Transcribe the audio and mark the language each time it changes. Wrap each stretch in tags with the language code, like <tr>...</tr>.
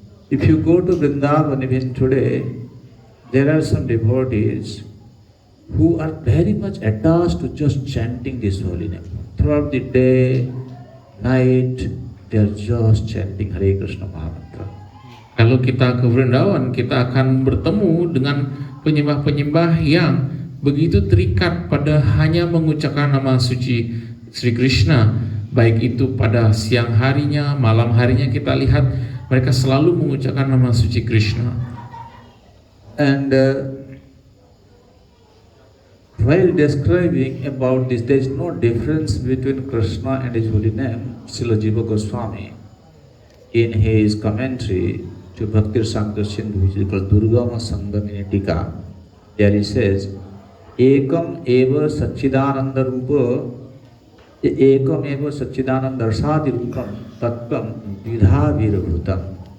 <en>If you go to Vrindavan even today, there are some devotees who are very much attached to just chanting this holy name. Throughout the day, night, they are just chanting Hare Krishna Mahamantra.</en> <id>Kalau kita ke Vrindavan, kita akan bertemu dengan penyembah-penyembah yang begitu terikat pada hanya mengucapkan nama suci Sri Krishna. Baik itu pada siang harinya, malam harinya, kita lihat mereka selalu mengucapkan nama suci Krishna.</id> <en>And while describing about this, there is no difference between Krishna and his holy name. Srila Jiva Goswami, in his commentary to Bhakti Rasamrita Sindhu, which is called Durgama Sangamini Tika, there he says,</en> <sa>Ekam eva Satchidananda Rupa, Ekam eva Satchidananda Rasadi Rupam, Tattvam Vidha Virabhutam.</sa>